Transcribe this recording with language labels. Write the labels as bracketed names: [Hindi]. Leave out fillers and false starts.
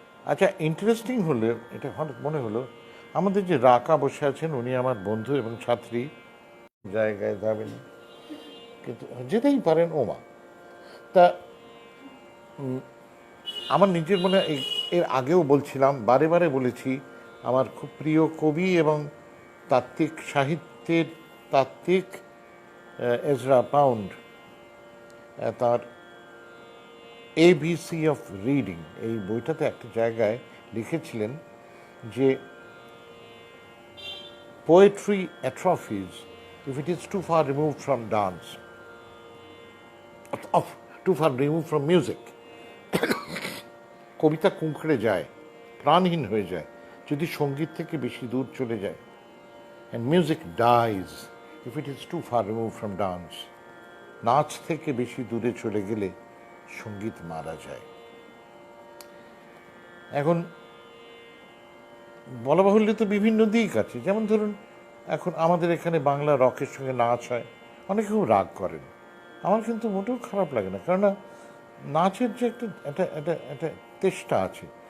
[Bangla] আচ্ছা, ইন্টারেস্টিং হলে এটা হঠাৎ মনে হলো, আমাদের যে রাকা বসে আছেন উনি আমার বন্ধু এবং ছাত্রী, জায়গায় যাবেন কিন্তু যেতেই পারেন ওমা। তা আমার নিজের মনে, এর আগেও বলছিলাম, বারে বারে বলেছি, আমার খুব প্রিয় কবি এবং তাত্ত্বিক সাহিত্যের তাত্ত্বিক এজরা পাউন্ড, তার এবিসি অফ রিডিং এই বইটাতে একটা জায়গায় লিখেছিলেন যে [English] Poetry atrophies if it is too far removed from dance, of too far removed from music. [Bangla] কবিতা কুঁকড়ে যায়, প্রাণহীন হয়ে যায় যদি সঙ্গীত থেকে বেশি দূর চলে যায়। [English] And music dies if it is too far removed from dance. [Bangla] নাচ থেকে বেশি দূরে চলে গেলে সঙ্গীত মারা যায়। এখন বলা বাহুল্য তো বিভিন্ন দিক আছে, যেমন ধরুন এখন আমাদের এখানে বাংলা রকের সঙ্গে নাচ হয়, অনেকে খুব রাগ করেন, আমার কিন্তু মোটেও খারাপ লাগে না, কেননা নাচের যে একটা তেষ্টা আছে।